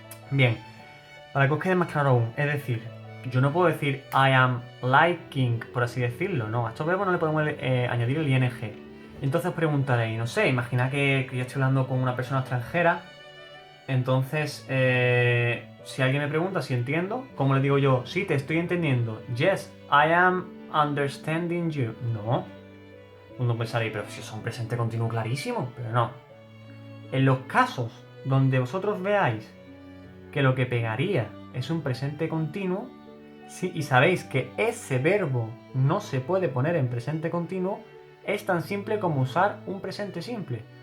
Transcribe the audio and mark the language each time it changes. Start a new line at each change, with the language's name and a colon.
Spanish: Bien, para que os quede más claro aún, es decir, yo no puedo decir
English: I am liking,
Spanish: por así decirlo, no. A estos verbos no le podemos añadir el ing. Entonces os preguntaréis, no sé, imagina que yo estoy hablando con una persona extranjera. Entonces, si alguien me pregunta si entiendo, ¿cómo le digo yo? Sí, te estoy entendiendo.
English: Yes, I am understanding you.
Spanish: No. Uno pensaría, pero si es un presente continuo clarísimo. Pero no. En los casos donde vosotros veáis que lo que pegaría es un presente continuo, sí, y sabéis que ese verbo no se puede poner en presente continuo, es tan simple como usar un presente simple.